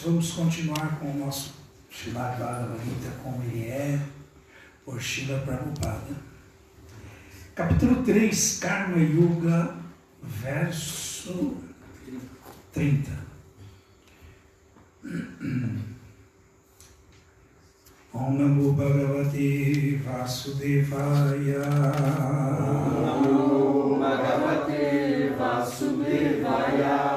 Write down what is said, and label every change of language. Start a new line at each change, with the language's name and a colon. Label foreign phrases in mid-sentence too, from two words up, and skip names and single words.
Portuguese: Vamos continuar com o nosso Srimad Bhagavad Gita como ele é, por Srila Prabhupada. Capítulo 3, Karma Yoga, verso 30.
Sanskrit: ॐ नमो भगवते वासुदेवाय. ॐ नमो भगवते वासुदेवाय.